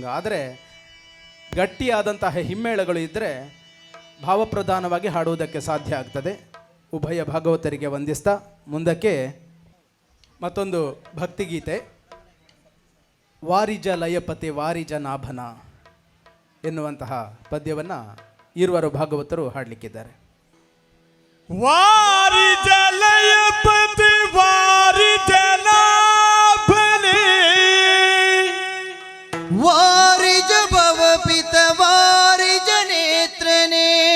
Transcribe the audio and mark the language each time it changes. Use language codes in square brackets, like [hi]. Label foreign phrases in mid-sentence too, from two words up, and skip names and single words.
[kn] ಆದರೆ ಗಟ್ಟಿಯಾದಂತಹ ಹಿಮ್ಮೇಳಗಳು ಇದ್ದರೆ ಭಾವಪ್ರಧಾನವಾಗಿ ಹಾಡುವುದಕ್ಕೆ ಸಾಧ್ಯ ಆಗ್ತದೆ. ಉಭಯ ಭಾಗವತರಿಗೆ ವಂದಿಸ್ತಾ ಮುಂದಕ್ಕೆ ಮತ್ತೊಂದು ಭಕ್ತಿಗೀತೆ, ವಾರಿಜ ಲಯಪತಿ ವಾರಿಜ ನಾಭನ ಎನ್ನುವಂತಹ ಪದ್ಯವನ್ನು ಇರುವರು ಭಾಗವತರು ಹಾಡಲಿಕ್ಕಿದ್ದಾರೆ. ವಾರಿಜ ಲಯಪತಿ ವಾರಿಜ ನಾಭನೆ ವಾರಿಜ ಭವಪಿತ ವಾರಿಜ ನೇತ್ರನೇ